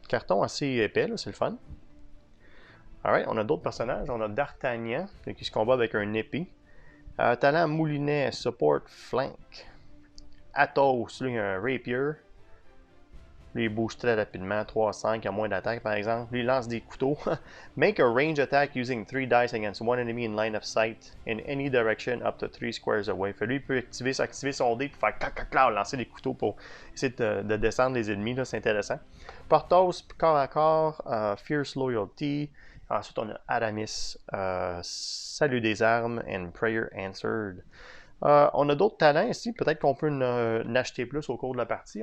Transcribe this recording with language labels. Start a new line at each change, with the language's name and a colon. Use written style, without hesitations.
French: Carton assez épais, c'est le fun. Alright, on a d'autres personnages. On a D'Artagnan, qui se combat avec un épée. Talent Moulinet, Support Flank. Athos, lui, un Rapier. Lui, il bouge très rapidement, 3-5, à moins d'attaque par exemple. Lui, il lance des couteaux.
English: Make a range attack using 3 dice against one enemy in line of sight in any direction up to 3 squares away.
French: Fait lui, il peut activer son dé pour faire clac, lancer des couteaux pour essayer de descendre les ennemis. C'est intéressant. Porthos, corps à corps, Fierce Loyalty. Ensuite, on a Aramis, Salut des armes and Prayer Answered. On a d'autres talents ici. Peut-être qu'on peut en acheter plus au cours de la partie.